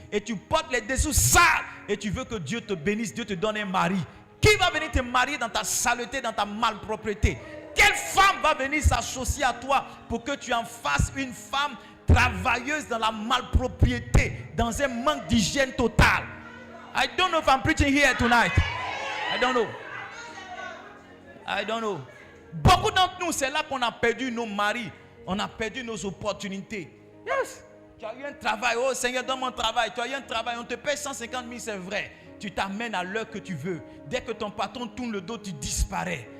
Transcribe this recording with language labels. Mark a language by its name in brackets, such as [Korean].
[French] Et tu portes les dessous sales. Et tu veux que Dieu te bénisse. Dieu te donne un mari. Qui va venir te marier dans ta saleté, dans ta malpropreté? Quelle femme va venir s'associer à toi pour que tu en fasses une femme travailleuse dans la malpropriété, dans un manque d'hygiène total? [English] I don't know if I'm preaching here tonight. I don't know. [French] Beaucoup d'entre nous, c'est là qu'on a perdu nos maris. On a perdu nos opportunités. Yes. Tu as eu un travail. Oh Seigneur, donne mon travail. Tu as eu un travail. On te paye 150 000, c'est vrai. Tu t'amènes à l'heure que tu veux. Dès que ton patron tourne le dos, tu disparais.